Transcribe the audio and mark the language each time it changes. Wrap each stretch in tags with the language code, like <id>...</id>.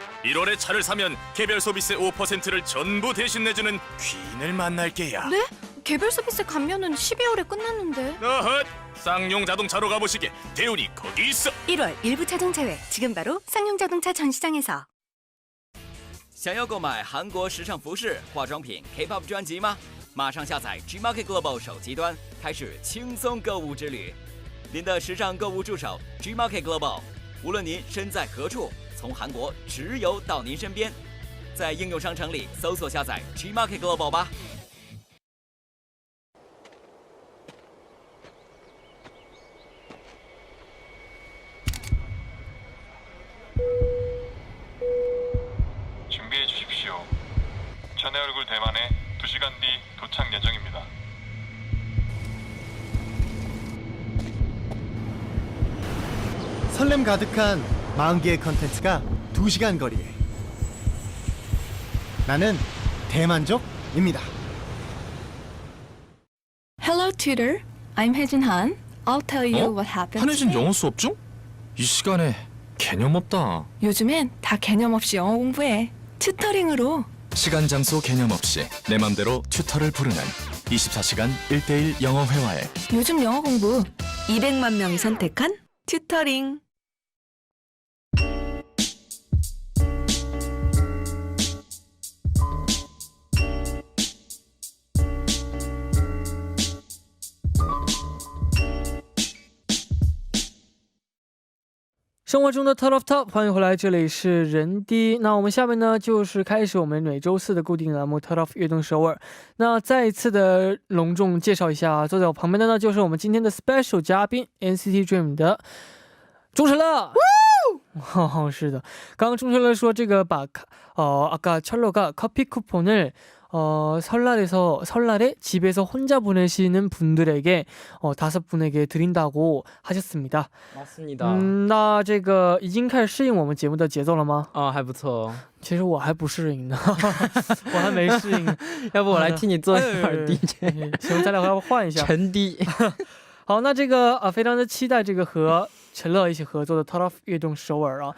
<ko>1월에 차를 사면 개별 소비세 5%를 전부 대신 내주는 귀인을 만날 게야. 네? 개별 서비스 감면은 12월에 끝났는데. 어헛! 쌍용 자동차로 가보시게. 대운이 거기 있어. 1월 일부 차종 제외. 지금 바로 쌍용자동차 전시장에서.</ko> <zh>想要购买韩国时尚服饰、化妆品、K-pop 专辑吗？马上下载 Gmarket Global 手机端，开始轻松购物之旅。您的时尚购物助手 Gmarket Global， 无论您身在何处，从韩国直邮到您身边。在应用商城里搜索下载 Gmarket Global 吧。</zh> <ko>준비해 주십시오. 전의 얼굴 대만에 2시간 뒤 도착 예정입니다. 설렘 가득한 40개의 컨텐츠가 2시간 거리에. 나는 대만족입니다.</ko> <en>Hello tutor, I'm Haejin Han. I'll tell you what happened.</en> <ko>한혜진 영어 수업 중? 이 시간에 개념 없다. 요즘엔 다 개념 없이 영어 공부해. 튜터링으로. 시간 장소 개념 없이 내 맘대로 튜터를 부르는 24시간 1:1 영어 회화에 요즘 영어 공부 200만 명이 선택한 튜터링.</ko> <zh>《生活中的 Top of Top》，欢迎回来，这里是人低。那我们下面呢，就是开始我们每周四的固定栏目 Top of 悦动首尔。那再一次的隆重介绍一下，坐在我旁边的呢，就是我们今天的 special 嘉宾 NCT Dream 的钟成乐。是的，刚刚钟成乐说这个把</zh> <ko>아까 철러가 커피 쿠폰을 설날에 집에서 혼자 보내시는 분들에게 5분에게 드린다고 하셨습니다. 맞습니다.</ko> <zh>那这个已经开始适应我们节目的节奏了吗？还不错。其实我还不适应呢，我还没适应。要不我来替你做一会儿 DJ。行，咱俩要不换一下。陈低。好，那这个非常的期待这个和陈乐一起合作的 Top of 悦动首尔啊。</zh>